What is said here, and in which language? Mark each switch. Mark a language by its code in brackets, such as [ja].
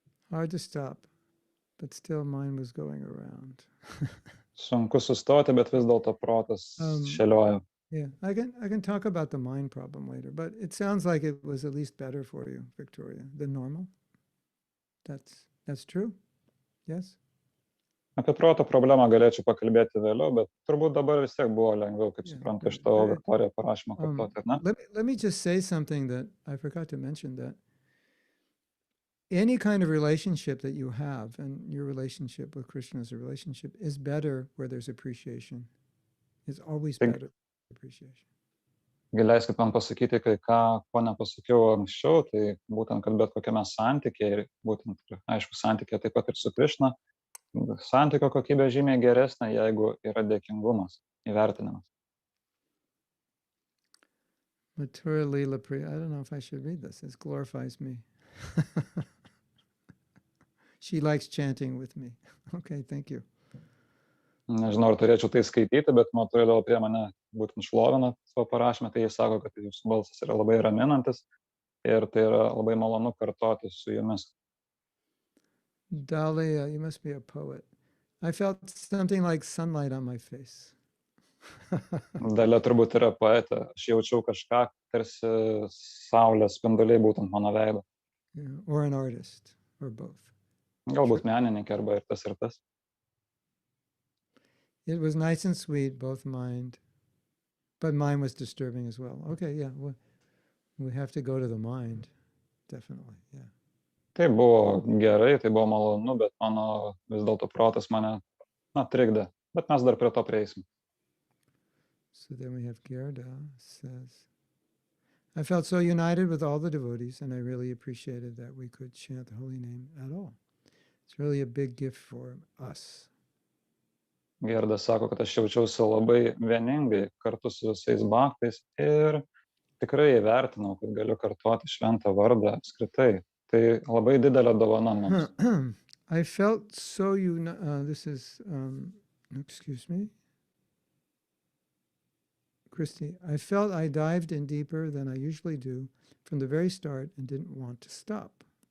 [en] hard to stop, but still mine was going around. [lt] Sunku sustoti, bet vis dėlto protas šėliojo. [en] Yeah, I can talk about the mind problem later, but it sounds like it was at least better for you, Victoria, than normal. That's true? Yes? [lt] Apie proto problemą galėčiau pakalbėti vėliau, bet turbūt dabar vis tiek buvo lengviau, kaip [en] Yeah, [lt] suprantu, iš [en] good. [lt] tavo Viktorija parašymo kartoti, ar ne? [en] Let me just say something that I forgot to mention, that any kind of relationship that you have, and your relationship with Krishna as a relationship, is better where there's appreciation. It's always better appreciation. [lt] Leiskit man pasakyti kai ką, ko nepasakiau anksčiau, tai būtent, kad bet kokiame santykėje, ir būtent, aišku, santykėje taip pat ir su Krishna, santykio kokybė žymiai geresnė, jeigu yra dėkingumas, įvertinimas. [en] Mathura Leela Priya, I don't know if I should read this. It glorifies me. She likes chanting with me. Okay, thank you. [lt] Nežinau, ar turėčiau tai skaityti, bet Mathura Leela Priya mane būtent šlovina savo parašymę, tai jis sako, kad jūsų balsas yra labai raminantis ir tai yra labai malonu kartoti su jumis. [en] Dahlia, you must be a poet. I felt something like sunlight on my face. [lt] Dalia turbūt yra poetė. Aš jaučiau kažką, tarsi saulės spinduliai būtent mano veido. [en] Yeah, or an artist, or both. [lt] Galbūt menininkė arba ir tas. [en] It was nice and sweet, both mind, but mine was disturbing as well. Okay, yeah, we have to go to the mind, definitely, yeah. [lt] Tai buvo gerai, tai buvo malonu, bet mano vis dėlto protas mane, trikdė. Bet mes dar prie to prieisim. [en] So then we have Gerda says, I felt so united with all the devotees, and I really appreciated that we could chant the holy name at all. It's really a big gift for us. [lt] Gerda sako, kad aš jaučiausi labai vieningai kartu su visais bhaktais ir tikrai įvertinau, kad galiu kartoti šventą vardą apskritai. Tai labai didelė dovana mums. [en] I felt so this is, excuse me. Christy, I felt I dived in deeper than I usually do from the very start and didn't want to stop.